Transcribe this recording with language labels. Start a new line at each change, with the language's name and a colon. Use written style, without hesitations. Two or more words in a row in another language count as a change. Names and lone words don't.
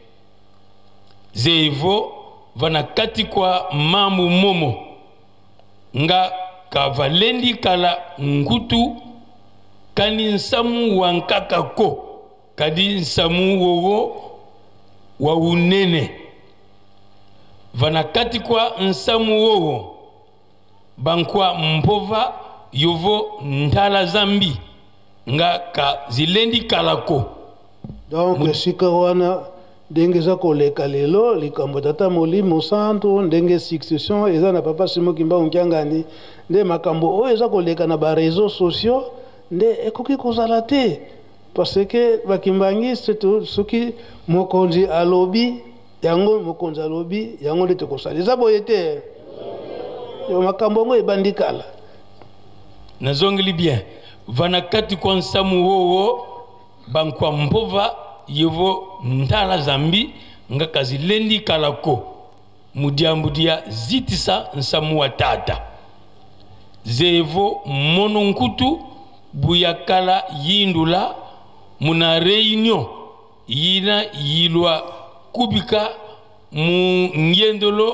Kongo: zevo vana kati kwa mamu momo nga kavalendi kala ngutu kani nsamu wankaka ko kadi nsamu wowo wa unene vana kati kwa nsamu wowo bankwa mpova yovo ndala zambi nga ka zilendi kalako
Lingala: donc sika wana ndenge za koleka lelo likambo tata Molimo Santo ndenge succession eza na papa Simo Kimbangu Kiangani nde makambo oyo eza koleka na ba
French: réseaux sociaux
Lingala: nde ekoki kozala te
French: parce que
Lingala: bakimbangiste to soki mokonzi alobi yango nde tokosala eza boye te yo makambo ngo ebandikala
Kongo: nazongeli bien vana kati kwa nsamu wowo bankwa mpova yevo ndala zambi nga kazilendi kalako mudiambudia zitisa nsamu wa tata zevo mono nkutu buyakala yindula muna réunion yina yilwa kubika mu ngendolo